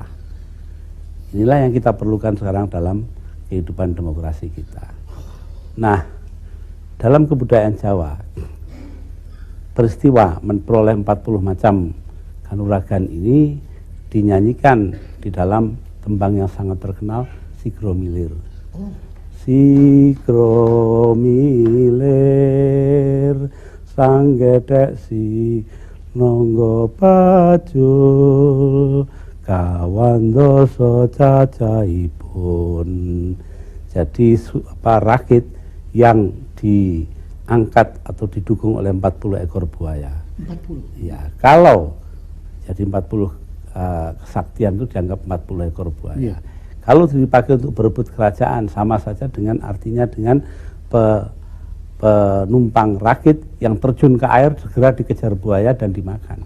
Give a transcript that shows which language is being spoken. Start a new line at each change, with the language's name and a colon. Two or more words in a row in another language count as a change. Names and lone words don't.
Indonesian: Inilah yang kita perlukan sekarang dalam kehidupan demokrasi kita. Nah, dalam kebudayaan Jawa, peristiwa memperoleh 40 macam kanuragan ini dinyanyikan di dalam tembang yang sangat terkenal, Sigromilir.
Javanese: Sigromilir sanggedek si nonggo pacul kawan doso cacaipun.
Indonesian: Jadi rakit yang diangkat atau didukung oleh 40 ekor buaya. 40? Ya, kalau jadi 40 kesaktian itu dianggap 40 ekor buaya. Kalau dipakai untuk berebut kerajaan, sama saja dengan artinya dengan penumpang rakit yang terjun ke air segera dikejar buaya dan dimakan.